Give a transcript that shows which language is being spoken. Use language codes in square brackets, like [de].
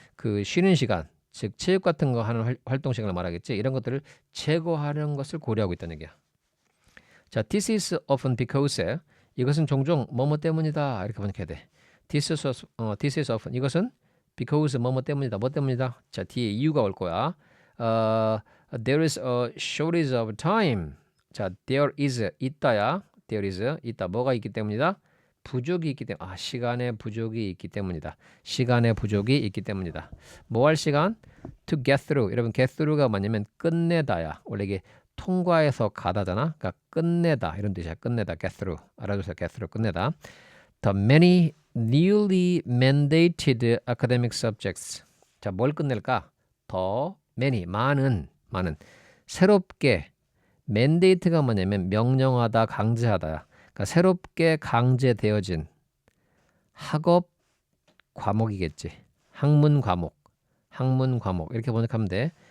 [ko] 그 쉬는 시간, 즉 체육 같은 거 하는 활동 시간을 말하겠지. 이런 것들을 제거하는 것을 고려하고 있다는 얘기야. [en] 자, this is often because. [ko] 이것은 종종 뭐뭐 때문이다. 이렇게 번역해야 돼. [en] this is often. [ko] 이것은 because 뭐뭐 때문이다. 뭐 때문이다. 자, 뒤에 이유가 올 거야. [en] There is a shortage of time. [ko] 자, there is 있다야. there is 있다. 뭐가 있기 때문이다? 부족이 있기 때문에. 시간의 부족이 있기 때문이다. 시간의 부족이 있기 때문이다. 뭐 할 시간? [en] To get through. [ko] 여러분 [en] get through [ko] 가 뭐냐면 끝내다야. 원래 이게 통과해서 가다잖아. 그러니까 끝내다 이런 뜻이야. 끝내다. [en] get through. [ko] 알아두세요. get through. 끝내다. [en] The many newly mandated academic subjects. [ko] 자, 뭘 끝낼까? 더 many 많은 새롭게 mandate가 뭐냐면 명령하다, 강제하다야. 그러니까 새롭게 강제되어진 학업 과목이겠지. 학문 과목, 학문 과목 이렇게 번역하면 돼.